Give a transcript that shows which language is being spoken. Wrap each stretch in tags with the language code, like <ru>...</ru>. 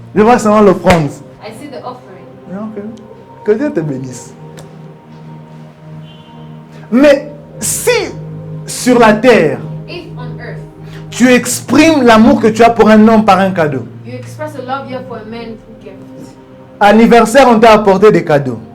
<fr>Je vois seulement l'offrande.</fr> <en>I see the offering.</en> <fr>Ok. Que Dieu te bénisse. Mais si sur la terre,</fr> <en>If on earth</en> <fr>tu exprimes l'amour que tu as pour un homme par un cadeau.</fr> <en>you express the love you have for a man through gift,</en> <fr>Anniversaire, on t'a apporté des cadeaux.</fr>